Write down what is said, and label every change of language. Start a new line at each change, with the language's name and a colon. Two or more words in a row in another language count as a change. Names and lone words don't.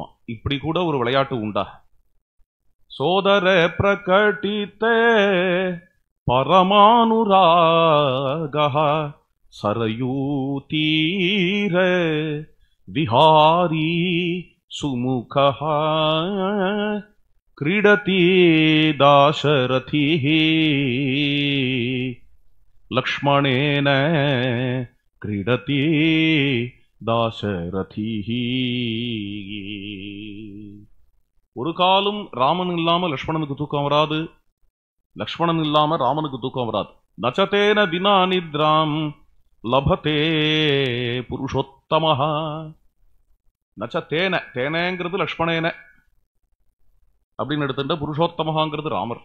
Tamil: இப்படி கூட ஒரு விளையாட்டு உண்டா?
Sanskrit: सोदर प्रकटित परमानुराग सरयूतीर विहारि सुमुख क्रीडति दाशरथिः लक्ष्मणेन क्रीडति दाशरथिः.
Tamil: ஒரு காலம் ராமன் இல்லாம லக்ஷ்மணனுக்கு தூக்கம் வராது, லக்ஷ்மணன் இல்லாம ராமனுக்கு தூக்கம் வராது.
Sanskrit: नच्चतेन विना निद्रां लभते पुरुषोत्तमः.
Tamil: நச்சதேன, தேனேங்கிறது லக்ஷ்மணேன அப்படின்னு எடுத்துட்ட, புருஷோத்தமகாங்கிறது ராமர்.